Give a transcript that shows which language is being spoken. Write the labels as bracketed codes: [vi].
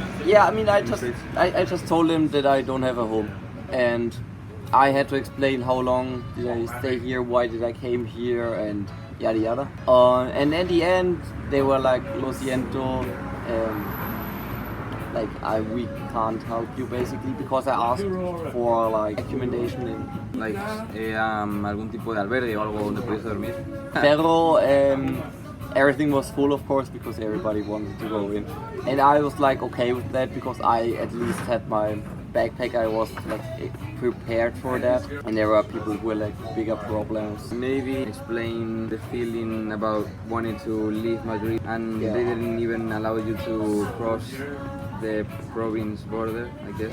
[en] Yeah, I mean, I just told them that I don't have a home, and I had to explain how long did I stay here, why did I came here, and yada yada. And at the end, they were like, "Lo siento, like we can't help you," basically, because I asked for like accommodation in [es] like algún tipo de albergue o algo donde pudiese dormir. [en] Pero everything was full, of course, because everybody wanted to go in, and I was like okay with that, because I at least had my backpack. I was like prepared for that, and there were people who were like bigger problems. Maybe explain the feeling about wanting to leave Madrid, and they didn't even allow you to cross the province border, I guess.